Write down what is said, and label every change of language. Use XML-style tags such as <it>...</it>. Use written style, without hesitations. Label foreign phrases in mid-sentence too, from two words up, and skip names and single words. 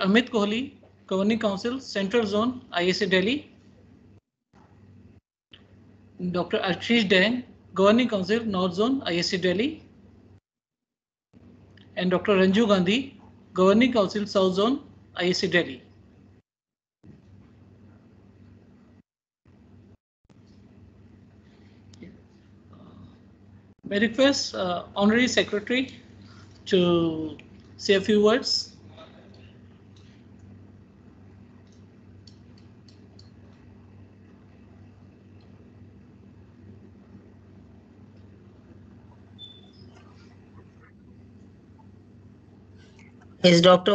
<en>Amit Kohli, Governing Council, Central Zone, ISA Delhi. Dr. Ashish Dang, Governing Council, North Zone, ISA Delhi. And Dr. Ranju Gandhi, Governing Council, South Zone, ISA Delhi. May I request Honorary Secretary to say a few words. Is Dr.</en>